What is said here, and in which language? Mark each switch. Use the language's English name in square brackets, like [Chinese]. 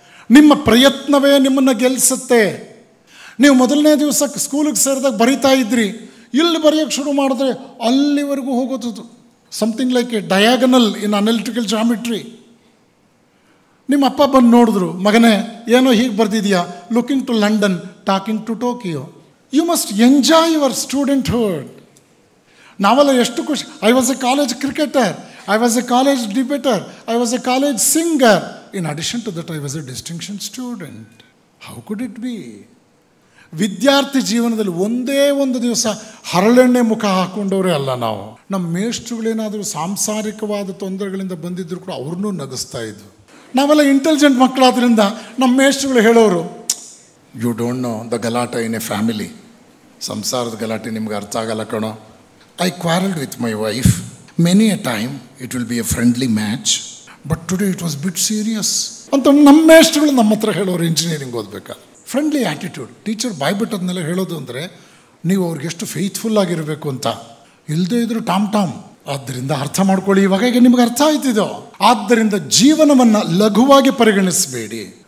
[Kannada] ನಿಮ್ಮ ಪ್ರಯತ್ನವೇ ನಿಮ್ಮನ್ನು ಗೆಲ್ಲಿಸುತ್ತೆ. ನೀವು ಮೊದಲನೇ ದಿವಸ ಸ್ಕೂಲಿಗೆ ಸೇರಿದಾಗ ಬರಿತಾ ಇದ್ರಿ, ಇಲ್ಲಿ ಬರೆಯೋಕ್ಕೆ ಶುರು ಮಾಡಿದ್ರೆ ಅಲ್ಲಿವರೆಗೂ ಹೋಗೋದು. [English] Something like a diagonal in analytical geometry. [Kannada] ನಿಮ್ಮ ಅಪ್ಪ ಬಂದು ನೋಡಿದ್ರು, ಮಗನೇ ಏನೋ ಹೀಗೆ ಬರೆದಿದೆಯಾ, [English] Looking to London, talking to Tokyo. You must enjoy your studenthood. [Kannada] ನಾವೆಲ್ಲ ಎಷ್ಟು ಖುಷಿ. [English] I was a college cricketer, I was a college debater, I was a college singer. In addition to that, I was a distinction student. How could it be? [Kannada] ವಿದ್ಯಾರ್ಥಿ ಜೀವನದಲ್ಲಿ ಒಂದೇ ಒಂದು ದಿವಸ ಹರಳೆಣ್ಣೆ ಮುಖ ಹಾಕ್ಕೊಂಡವರೇ ಅಲ್ಲ ನಾವು. ನಮ್ಮ ಮೇಷ್ಟ್ರುಗಳೇನಾದರೂ ಸಾಂಸಾರಿಕವಾದ ತೊಂದರೆಗಳಿಂದ ಬಂದಿದ್ದರೂ ಕೂಡ ಅವ್ರನ್ನೂ ನಗಿಸ್ತಾ ಇದ್ವು. ನಾವೆಲ್ಲ ಇಂಟೆಲಿಜೆಂಟ್ ಮಕ್ಕಳಾದ್ರಿಂದ ನಮ್ಮ ಮೇಷ್ಟ್ರುಗಳು ಹೇಳೋರು, [English] You don't know the ಗಲಾಟ in a family. [Kannada] ಸಂಸಾರದ ಗಲಾಟೆ ನಿಮ್ಗೆ ಅರ್ಥ ಆಗಲ್ಲ ಕಣೋ. [English] I quarrelled with my wife. Many a time it will be a friendly match, but today it was a bit serious. [Kannada] ಅಂತ ನಮ್ಮ ಮೇಷ್ಟ್ರುಗಳು ನಮ್ಮ ಹತ್ರ ಹೇಳೋರು ಇಂಜಿನಿಯರಿಂಗ್ ಓದಬೇಕಾದ್ರೆ. [English] Friendly attitude. [Kannada] ಟೀಚರ್ ಬಾಯ್ಬಿಟ್ಟದನ್ನೆಲ್ಲ ಹೇಳೋದು ಅಂದರೆ ನೀವು ಅವ್ರಿಗೆ ಎಷ್ಟು ಫೇತ್ಫುಲ್ ಆಗಿರಬೇಕು ಅಂತ. ಇಲ್ಲದೇ ಇದ್ರು ಟಾಮ್. ಆದ್ದರಿಂದ ಅರ್ಥ ಮಾಡ್ಕೊಳ್ಳಿ, ಇವಾಗ ನಿಮ್ಗೆ ಅರ್ಥ ಆಯ್ತಿದೋ. ಆದ್ದರಿಂದ ಜೀವನವನ್ನು ಲಘುವಾಗಿ ಪರಿಗಣಿಸಬೇಡಿ.